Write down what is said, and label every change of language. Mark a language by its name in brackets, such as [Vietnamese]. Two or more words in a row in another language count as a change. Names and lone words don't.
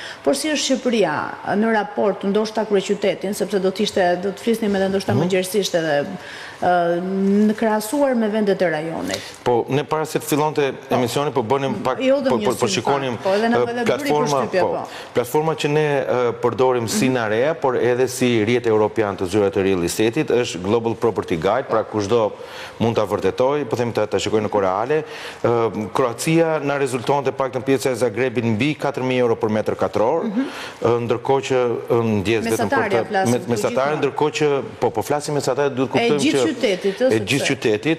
[Albanian] Por si është Shqipëria në raport ndoshta kryeqytetin, sepse do të flisnim edhe ndoshta më gjerësisht edhe në krahasuar me vendet e rajonit. Po, ne para se të fillonte emisioni, po bënim pak, po shikonim platforma që ne përdorim si në area, por edhe si rrjet europian të zyrat të [English] real estate-it, [Albanian] është Global Property Guide, pra kushdo mund ta vërtetoj, po them ta shikoj në koreale. Kroacia na rezultonte paktën pjesa e Zagrebit mbi 4.000 euro për metër katror, ndërkohë që ndjes vetëm për mesatare, ndërkohë që po flasim mesatare, duhet kuptojmë që gjithë qytetit,